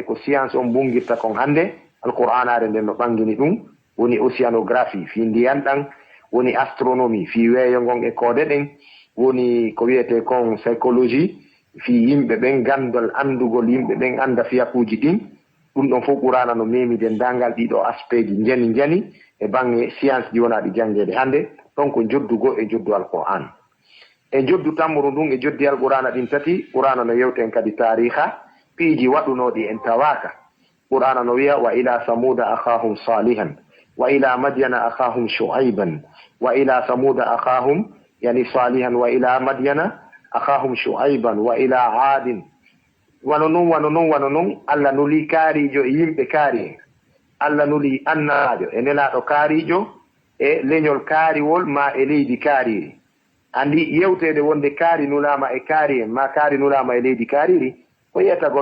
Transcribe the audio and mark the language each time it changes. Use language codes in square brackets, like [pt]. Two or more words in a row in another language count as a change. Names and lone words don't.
[ff] ko science on bungirta kon hande alqur'anare nden no ɓangini ɗum woni océanographie fi ndiyan ɗan woni astronomie fi weeyo ngon e koode ɗen woni ko wiyete kon psychologie fi yimɓe ɓen gandol andugol yimɓe ɓen anda fiyakuji ɗin ɗum ɗon fof qur'ana no memide ndangal ɗiɗo aspect ji jani e bange science ji wonaɗi jangede hande ɗon ko joddugo e joddu alqur'an e joddu tammuru ndun e joddi alqur'ana ɗin tati qur'ana no yewten kadi tariha piiji waɗunoɗi en tawaka qur'ana no wiya [ar] وإلى ثمود أخاهم صالحا وإلى مدين أخاهم شعيبا وإلى ثمود أخاهم يعني صالحا وإلى مدين أخاهم شعيبا وإلى عاد [ff] wano non Allah nuli kaarijo e yimɓe kaari en Allah nuli annajo e nelaɗo kaarijo e leñol kaariwol ma e leydi kaariri andi yewtede wonde kaari nulama e kaari en ma kaari nulama e leydi kaariri ko yetagol